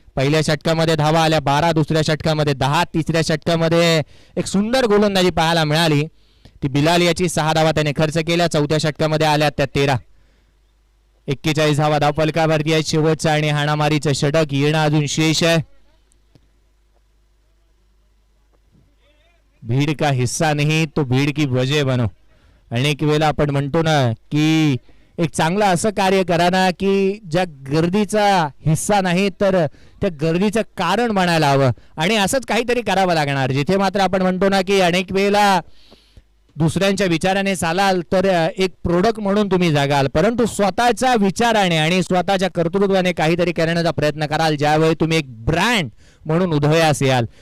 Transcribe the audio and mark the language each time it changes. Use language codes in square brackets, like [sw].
[mr] पहिल्या षटकामध्ये धावा आल्या 12. दुसऱ्या षटकामध्ये 10. तिसऱ्या षटकामध्ये एक सुंदर गोलंदाजी पाहायला मिळाली. ती बिलाल याची 6 धावा त्याने खर्च केल्या. चौथ्या षटकामध्ये आल्या त्या 13. 41 धावा धाव फलकावरती आहे. शेवटचं आणि हाणामारीचं षटक येणं अजून शेष आहे. [hi] भीड़ का हिस्सा नहीं तो भीड़ की वजह बनो. [mr] अनेक वेळेला आपण म्हणतो ना की एक चांगलं असं कार्य करा ना की ज्या गर्दीचा हिस्सा नाही तर त्या गर्दीचं कारण बनायला हवं आणि असंच काहीतरी करावं लागणार. जिथे मात्र आपण म्हणतो ना की अनेक वेळेला दुसऱ्यांच्या विचाराने चालाल तर एक प्रोडक्ट म्हणून तुम्ही जगाल परंतु स्वतःच्या विचाराने आणि स्वतःच्या कर्तृत्वाने काहीतरी करण्याचा प्रयत्न कराल ज्यावेळी तुम्ही एक ब्रँड म्हणून उदयास याल.